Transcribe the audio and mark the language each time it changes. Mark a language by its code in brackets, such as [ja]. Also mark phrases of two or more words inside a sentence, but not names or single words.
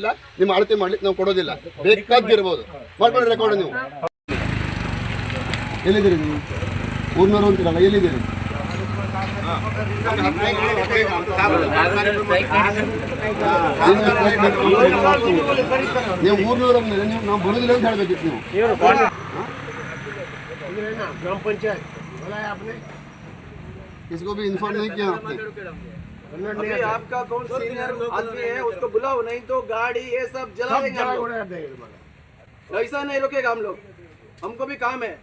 [kn] ನಿಮ್ಮ ಅಳತೆ ಮಾಡ್ಲಿಕ್ಕೆ ನಾವು ಕೊಡೋದಿಲ್ಲ. ಬೇಕಾಗಿರ್ಬೋದು ಮಾಡ್ಕೊಳ್ಳಿ ರೆಕಾರ್ಡ್ ನೀವು. ಎಲ್ಲಿದ್ದೀರಿ ನೀವು? ಊರ್ನವರು ಅಂತೀರಲ್ಲ, ಎಲ್ಲಿದ್ದೀರಿ? ನೀವು ಊರ್ನವರು ನೀವು ನಾವು ಬರೋದಿಲ್ಲ ಅಂತ ಹೇಳ್ಬೇಕಿತ್ತು ನೀವು. [hi] ग्राम पंचायत बुलाया आपने, इसको भी इन्फॉर्म नहीं किया आपने? अभी आपका कौन सीनियर आदमी है उसको बुलाओ, नहीं तो गाड़ी ये सब जला देंगे हम लोग। ऐसा नहीं रुकेगा हम लोग, हमको भी काम है।